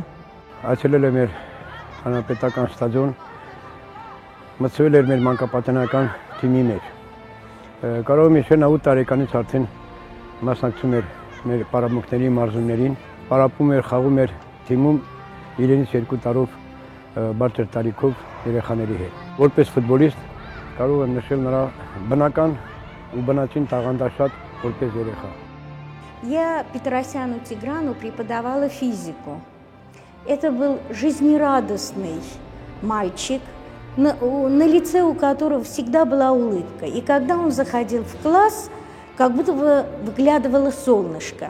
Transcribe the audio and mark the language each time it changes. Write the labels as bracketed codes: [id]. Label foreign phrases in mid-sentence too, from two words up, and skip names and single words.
[hy] Այցելել է մեր հանրապետական ստադիոն, մրցել էր մեր մանկապատանեկան թիմի մեջ։ Կարող եմ հիշել 8 տարեկանից արդեն մասնակցում էր մեր պարապմունքների մարզումներին, պարապում էր, խաղում էր թիմում իրենից 2 տարով բարձր տարիքով երեխաների հետ։ Որպես ֆուտբոլիստ կարող եմ նշել նրա բնական ու բնածին տաղանդաշատ որպես երեխա։ [ru] Я Петросяну Тиграну преподавала физику. Это был жизнерадостный мальчик, на лице у которого всегда была улыбка. И когда он заходил в класс, как будто бы выглядывало солнышко.